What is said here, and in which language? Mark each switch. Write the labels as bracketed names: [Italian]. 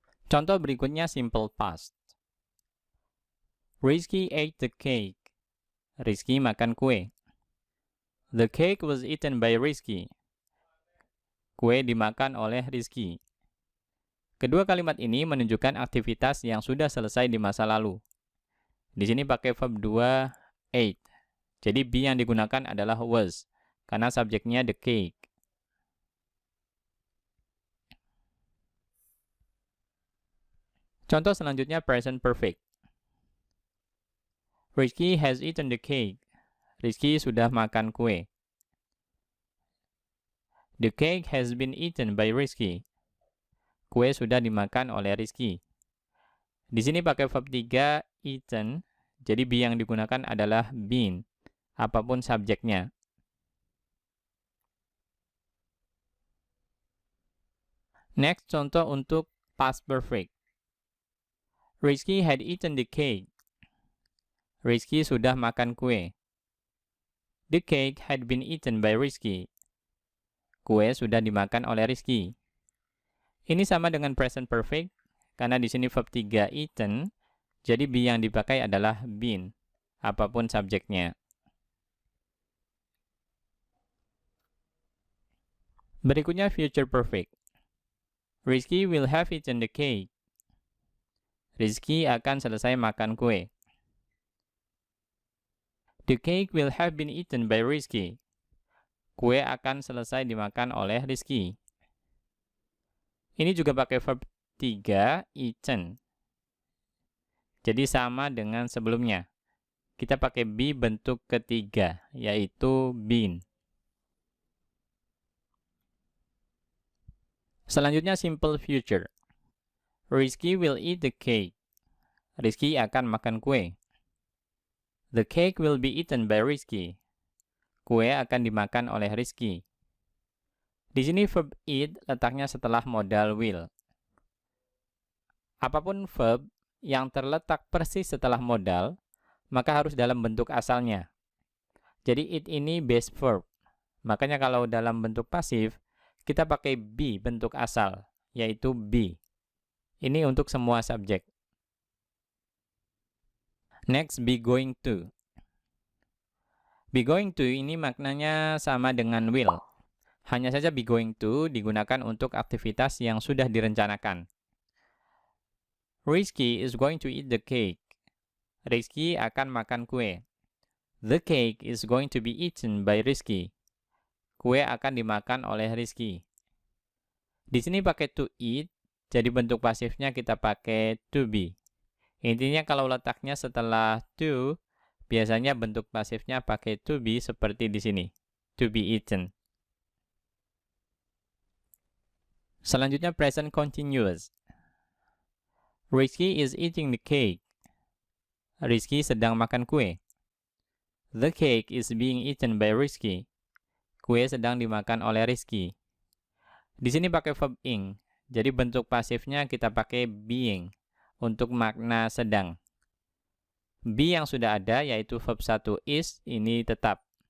[Indonesian] Contoh berikutnya [English] simple past. Rizky ate the cake. [Indonesian] Rizky makan kue. [English] The cake was eaten by Rizky. [Indonesian] Kue dimakan oleh Rizky. Kedua kalimat ini menunjukkan aktivitas yang sudah selesai di masa lalu. Di sini pakai verb 2 ate. Jadi be yang digunakan adalah was karena subjeknya the cake. Contoh selanjutnya present perfect. [English] Rizky has eaten the cake. [Indonesian] Rizky sudah makan kue. [English] The cake has been eaten by Rizky. [Indonesian] Kue sudah dimakan oleh Rizky. Di sini pakai verb 3 eaten. Jadi be yang digunakan adalah been, apapun subjeknya. Next, contoh untuk past perfect. [English] Rizky had eaten the cake. [Indonesian] Rizky sudah makan kue. [English] The cake had been eaten by Rizky. [Indonesian] Kue sudah dimakan oleh Rizky. Ini sama dengan present perfect, karena di sini verb 3 eaten, jadi be yang dipakai adalah been, apapun subjeknya. Berikutnya future perfect. [English] Rizky will have eaten the cake. [Indonesian] Rizky akan selesai makan kue. [English] The cake will have been eaten by Rizky. [Indonesian] Kue akan selesai dimakan oleh Rizky. Ini juga pakai verb 3 eaten. Jadi sama dengan sebelumnya. Kita pakai be bentuk ketiga, yaitu been. [English] Selanjutnya simple future. Rizky will eat the cake. [Indonesian] Rizky akan makan kue. [English] The cake will be eaten by Rizky. [Indonesian] Kue akan dimakan oleh Rizky. Di sini verb eat letaknya setelah modal will. Apapun verb yang terletak persis setelah modal, maka harus dalam bentuk asalnya. Jadi it ini base verb. Makanya kalau dalam bentuk pasif, kita pakai be bentuk asal, yaitu be. Ini untuk semua subjek. Next, be going to. Be going to ini maknanya sama dengan will. Hanya saja be going to digunakan untuk aktivitas yang sudah direncanakan. [English] Rizky is going to eat the cake. [Indonesian] Rizky akan makan kue. [English] The cake is going to be eaten by Rizky. [Indonesian] Kue akan dimakan oleh Rizky. Di sini pakai to eat, jadi bentuk pasifnya kita pakai to be. Intinya kalau letaknya setelah to, biasanya bentuk pasifnya pakai to be seperti di sini, to be eaten. [English] Selanjutnya present continuous. Rizky is eating the cake. [Indonesian] Rizky sedang makan kue. [English] The cake is being eaten by Rizky. [Indonesian] Kue sedang dimakan oleh Rizky. Di sini pakai verb ing, jadi bentuk pasifnya kita pakai being untuk makna sedang. Be yang sudah ada yaitu verb 1 is ini tetap.